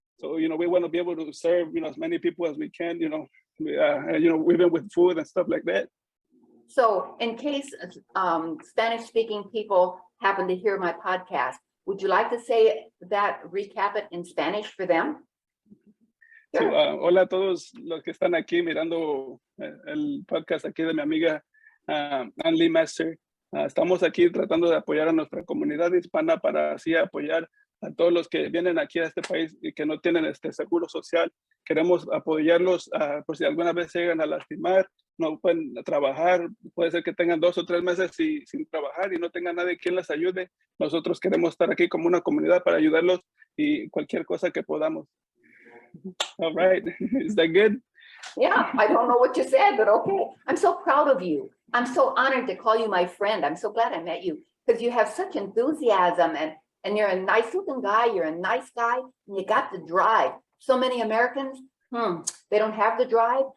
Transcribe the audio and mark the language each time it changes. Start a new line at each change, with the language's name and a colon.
English: So we want to be able to serve as many people as we can. Even with food and stuff like that. So in case Spanish-speaking people happen to hear my podcast, would you like to say that, recap it in Spanish for them? So, Sure.
Spanish: hola a todos los que están aquí mirando el podcast aquí de mi amiga Anli Master. Estamos aquí tratando de apoyar a nuestra comunidad hispana para así apoyar a todos los que vienen aquí a este país y que no tienen este seguro social. Queremos apoyarlos por si alguna vez se llegan a lastimar, no pueden trabajar, puede ser que tengan 2 o 3 meses sin trabajar y no tengan nadie quien les ayude. Nosotros queremos estar aquí como una comunidad para ayudarlos y cualquier cosa que podamos.
English: All right, is that good? Yeah, I don't know what you said, but okay. I'm so proud of you. I'm so honored to call you my friend. I'm so glad I met you because you have such enthusiasm and you're a nice looking guy. You're a nice guy and you got the drive. So many Americans, they don't have the drive.